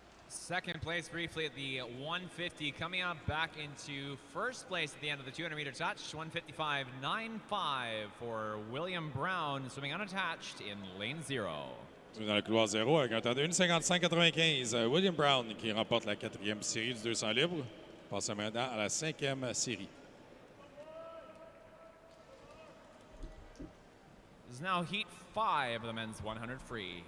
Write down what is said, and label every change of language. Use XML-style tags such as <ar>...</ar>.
<en>Second place briefly at the 150, coming up back into first place at the end of the 200-meter touch, 1:55.95 for William Brown, swimming unattached in lane 0.</en> <fr>Dans le couloir 0 avec un temps de 1:55.95, William Brown qui remporte la quatrième série du 200 libres. Passe maintenant à la cinquième série.</fr> <en>This is now Heat 5 of the men's 100 free.</en>